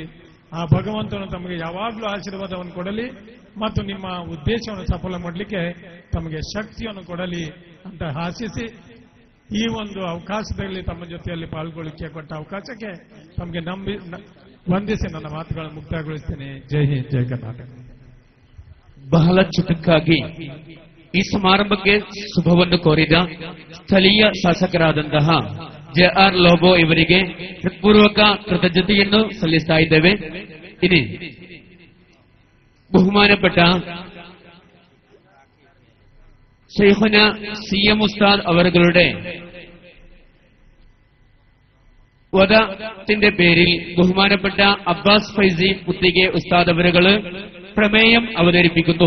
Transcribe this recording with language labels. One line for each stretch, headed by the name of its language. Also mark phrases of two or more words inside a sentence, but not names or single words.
Kannada: ಆ ಭಗವಂತನು ತಮಗೆ ಯಾವಾಗಲೂ ಆಶೀರ್ವಾದವನ್ನು ಕೊಡಲಿ ಮತ್ತು ನಿಮ್ಮ ಉದ್ದೇಶವನ್ನು ಸಫಲ ಮಾಡಲಿಕ್ಕೆ ತಮಗೆ ಶಕ್ತಿಯನ್ನು ಕೊಡಲಿ ಅಂತ ಆಶಿಸಿ ಈ ಒಂದು ಅವಕಾಶದಲ್ಲಿ ತಮ್ಮ ಜೊತೆಯಲ್ಲಿ ಪಾಲ್ಗೊಳ್ಳಿಕ್ಕೆ ಕೊಟ್ಟ ಅವಕಾಶಕ್ಕೆ ತಮಗೆ ವಂದಿಸಿ ನನ್ನ ಮಾತುಗಳನ್ನು ಮುಕ್ತಾಯಗೊಳಿಸ್ತೇನೆ. ಜೈ ಹಿಂದ್, ಜೈ ಕರ್ನಾಟಕ. ಬಹಳ ಚುಟುಕಾಗಿ ಈ ಸಮಾರಂಭಕ್ಕೆ ಶುಭವನ್ನು ಕೋರಿದ ಸ್ಥಳೀಯ ಶಾಸಕರಾದಂತಹ ಜೆಆರ್ ಲೋಬೋ ಇವರಿಗೆ ಹೃತ್ಪೂರ್ವಕ ಕೃತಜ್ಞತೆಯನ್ನು ಸಲ್ಲಿಸ್ತಾ ಇದ್ದೇವೆ.
Malayalam: ಇനി ബഹുമാനപ്പെട്ട ശൈഖുന സിഎം ഉസ്താദ് അവരുടെ വദത്തിന്റെ പേരിൽ ബഹുമാനപ്പെട്ട അബ്ബാസ് ഫൈസി പുത്തികെ ഉസ്താദ് അവരുകൾ പ്രമേയം അവതരിപ്പിക്കുന്നു.